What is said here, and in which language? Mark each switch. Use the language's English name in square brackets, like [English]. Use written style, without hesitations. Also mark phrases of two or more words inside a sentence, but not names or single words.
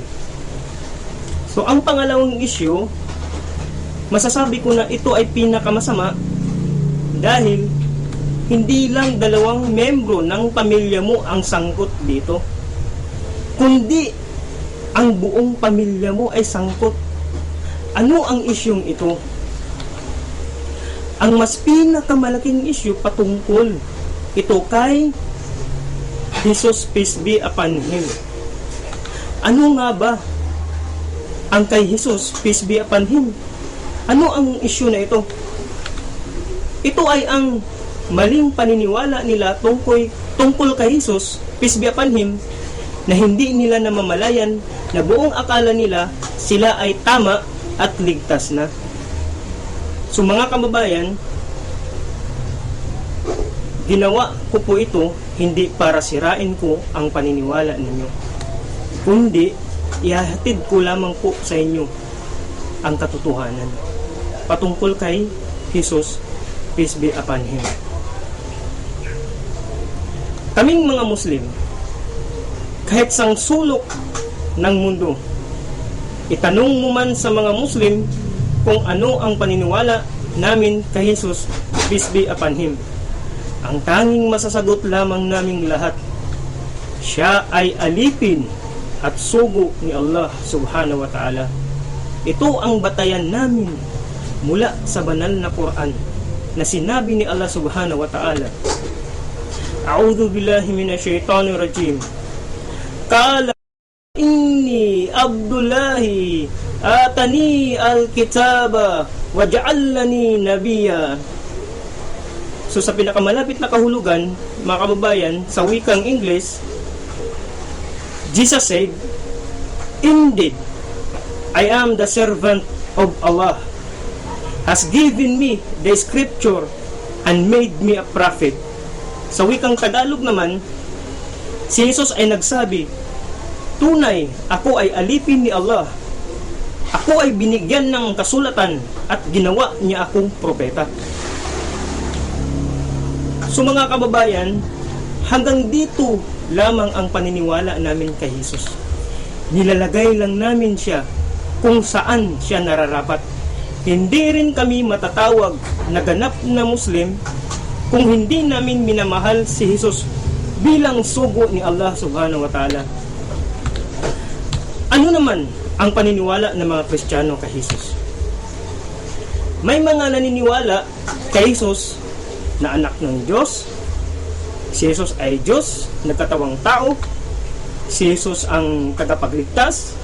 [Filipino] So ang pangalawang issue, masasabi ko na ito ay pinakamasama dahil hindi lang 2 membro ng pamilya mo ang sangkot dito, kundi ang buong pamilya mo ay sangkot. Ano ang isyung ito? Ang mas pinakamalaking issue patungkol ito kay Jesus, [English] peace be upon Him. [Filipino] Ano nga ba ang kay Jesus, [English] peace be upon Him? [Filipino] Ano ang issue na ito? Ito ay ang maling paniniwala nila tungkol kay Jesus, [English] peace be upon Him, [Filipino] na hindi nila namamalayan na buong akala nila sila ay tama at ligtas na. So mga kababayan, ginawa ko po ito hindi para sirain ko ang paniniwala ninyo, kundi ihahatid ko lamang po sa inyo ang katotohanan patungkol kay Jesus, [English] peace be upon Him. [Filipino] Kaming mga Muslim, kahit sang sulok ng mundo, itanong mo man sa mga Muslim kung ano ang paniniwala namin kay Jesus, [English] peace be upon Him, [Filipino] ang tanging masasagot lamang naming lahat, siya ay alipin at sugo ni Allah [Arabic] سبحانه وتعالى. [Filipino] Ito ang batayan namin mula sa banal na Quran na sinabi ni Allah [Arabic] سبحانه وتعالى, أعوذ بالله من الشيطان الرجيم. قال إني عبد الله آتاني الكتاب وجعلني نبيا. [Filipino] So sa pinakamalapit na kahulugan, mga kababayan, sa wikang English, [English] Jesus said, Indeed, I am the servant of Allah, has given me the scripture and made me a prophet. [Filipino] Sa wikang Tagalog naman, si Jesus ay nagsabi, tunay, ako ay alipin ni Allah Ako ay binigyan ng kasulatan at ginawa niya akong propeta. So mga kababayan, hanggang dito lamang ang paniniwala namin kay Jesus. Nilalagay lang namin siya kung saan siya nararapat. Hindi rin kami matatawag na ganap na Muslim kung hindi namin minamahal si Jesus bilang sugo ni Allah [Arabic] سبحانه وتعالى. [Filipino] Ano naman ang paniniwala ng mga Kristiyano kay Jesus? May mga naniniwala kay Jesus na anak ng Diyos. Si Jesus ay Diyos, nagkatawang tao. Si Jesus ang tagapagligtas.